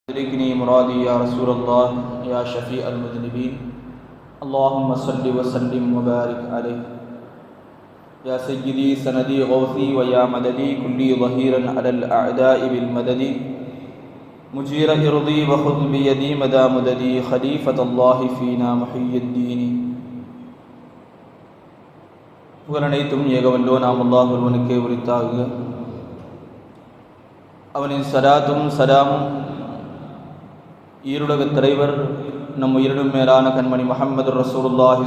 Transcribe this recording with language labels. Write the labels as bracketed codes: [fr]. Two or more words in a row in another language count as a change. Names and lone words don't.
[ar] أدركني مرادي يا رسول الله يا شفيع المذنبين اللهم صل وسلم وبارك عليه يا سيدي سندي غوثي ويا مددي كلي ظهيرا على الأعداء بالمدد مجير إرضي وخذ بيدي مدى مددي خليفة الله فينا محيي الدين [ta] புகழனைத்தும் ஏகவல்லோ நாம் அல்லாஹ் ஒருவனுக்கே உரித்தாக. அவனின் சலாத்தும் சலாமும் ஈருலகத் தலைவர் நம் உயிரினும் மேலான கண்மணி [ar] محمد رسول الله